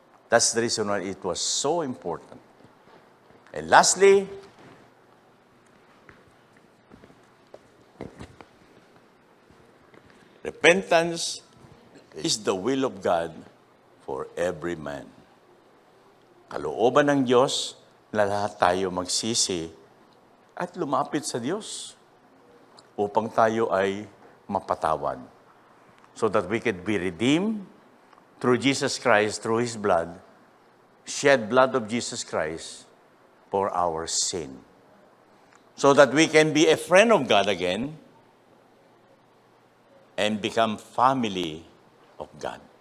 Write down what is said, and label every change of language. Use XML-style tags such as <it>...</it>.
<en>That's the reason why it was so important. And lastly, repentance is the will of God for every man.</en> <tl>Kalooban ng Diyos na lahat tayo magsisi at lumapit sa Diyos upang tayo ay mapatawad.</tl> <en>So that we could be redeemed through Jesus Christ, through His blood, shed blood of Jesus Christ for our sin. So that we can be a friend of God again and become family of God.</en>